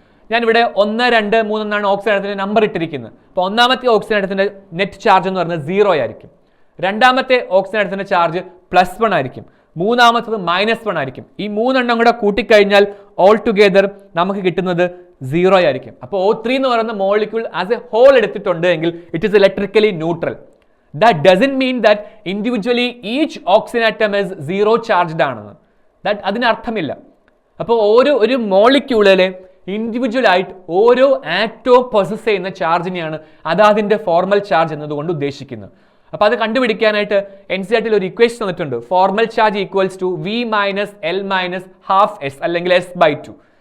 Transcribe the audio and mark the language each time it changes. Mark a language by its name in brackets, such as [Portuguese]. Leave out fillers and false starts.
[Malayalam] ഞാനിവിടെ 1, 2, 3 എന്നാണ് oxygen ആറ്റത്തിന്റെ number ഇട്ടിരിക്കുന്നത്. അപ്പോൾ ഒന്നാമത്തെ ഓക്സിജൻ ആറ്റത്തിന്റെ നെറ്റ് ചാർജ് എന്ന് പറയുന്നത് 0 ആയിരിക്കും. രണ്ടാമത്തെ ഓക്സിജൻ ആറ്റത്തിന്റെ ചാർജ് +1 ആയിരിക്കും. മൂന്നാമത്തത് -1 ആയിരിക്കും. ഈ 3 എണ്ണം കൂടെ കൂട്ടിക്കഴിഞ്ഞാൽ ഓൾ ടുഗെദർ നമുക്ക് കിട്ടുന്നത് 0 ആയിരിക്കും. അപ്പോൾ O3 എന്ന് പറയുന്ന മോളിക്യൂൾ ആസ് എ ഹോൾ എടുത്തിട്ടുണ്ട് എങ്കിൽ [English] It is electrically neutral. That doesn't mean that individually each oxygen atom is 0 charged ആണെന്ന്. [Malayalam] അതിനർത്ഥമില്ല. അപ്പോൾ ഒരു മോളിക്യൂളിലെ ഇൻഡിവിജ്വൽ ആയിട്ട് ഓരോ ആറ്റവും പൊസസ് ചെയ്യുന്ന ചാർജിനെയാണ് അതാതിൻ്റെ ഫോർമൽ ചാർജ് എന്നതുകൊണ്ട് ഉദ്ദേശിക്കുന്നത്. അപ്പോൾ അത് കണ്ടുപിടിക്കാനായിട്ട് NCERT ഒരു ഇക്വേഷൻ തന്നിട്ടുണ്ട്. [English] formal charge equals to V minus L minus half S [Malayalam] അല്ലെങ്കിൽ S/2.